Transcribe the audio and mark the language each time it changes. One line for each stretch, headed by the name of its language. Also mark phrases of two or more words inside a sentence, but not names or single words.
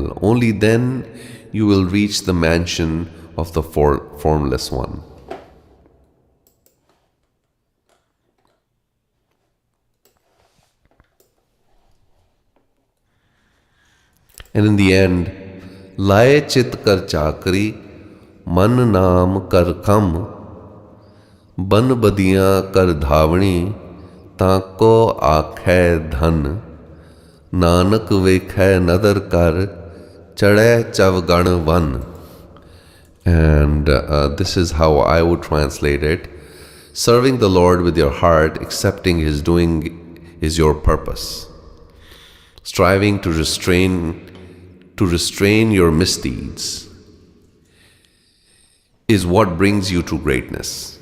English: Only then you will reach the mansion of the formless one. And in the end,
Punjabi: ਲਾਏ ਚਿਤ ਕਰ ਚਾਕਰੀ, ਮਨ ਨਾਮ ਕਰ ਕੰਮ, ਬੰਨ ਬਦੀਆਂ ਕਰ ਧਾਵਣੀ, ਤਾਕੋ ਆਖੈ ਧੰਨ ਨਾਨਕ ਵੇਖੈ ਨਦਰਿ ਕਰਿ ਚੜੈ ਚਵਗਣ ਵੰਨ.
English: And this is how I would translate it. Serving the Lord with your heart, accepting His doing is your purpose. Striving to restrain your misdeeds is what brings you to greatness.